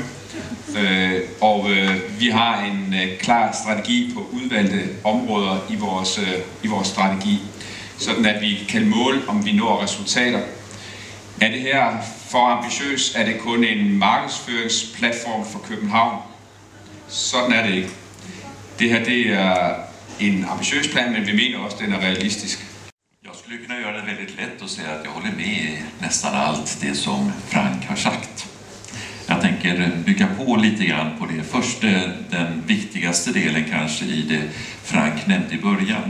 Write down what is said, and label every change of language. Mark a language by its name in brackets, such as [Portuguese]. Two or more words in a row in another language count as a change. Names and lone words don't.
[Danish] Og vi har en klar strategi på udvalgte områder i vores strategi, sådan at vi kan måle, om vi når resultater. Er det her for ambitiøst? Er det kun en markedsføringsplatform for København? Sådan er det ikke. [Swedish] Det her det är en ambitiös plan, men vi menar också att den är realistisk. Jag skulle kunna göra det väldigt lätt och säga att jag håller med i nästan allt det som Frank har sagt. Jag tänker bygga på lite grann på det. Först den viktigaste delen kanske i det Frank nämnde i början.